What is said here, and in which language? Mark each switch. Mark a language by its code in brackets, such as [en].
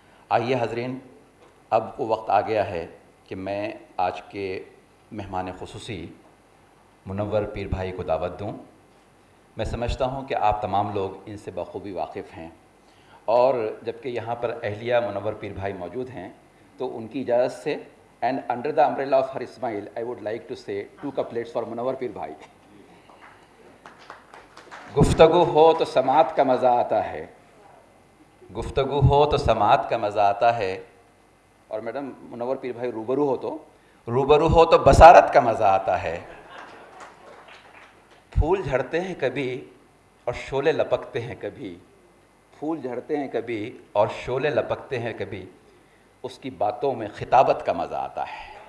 [ur] آئیے حاضرین، اب وہ وقت آ گیا ہے کہ میں آج کے مہمان خصوصی منور پیر بھائی کو دعوت دوں. میں سمجھتا ہوں کہ آپ تمام لوگ ان سے بخوبی واقف ہیں، اور جبکہ یہاں پر اہلیہ منور پیر بھائی موجود ہیں تو ان کی اجازت سے [en] And under the umbrella of her smile, I would like to say 2 couplets for Munawwar Pir Bhai. [ur] گفتگو ہو تو سماعت کا مزہ آتا ہے، گفتگو ہو تو سماعت کا مزہ آتا ہے، اور میڈم منور پیر بھائی روبرو ہو تو بصارت کا مزہ آتا ہے. پھول جھڑتے ہیں کبھی اور شعلے لپکتے ہیں کبھی، پھول جھڑتے ہیں کبھی اور شعلے لپکتے ہیں کبھی، اس کی باتوں میں خطابت کا مزہ آتا ہے.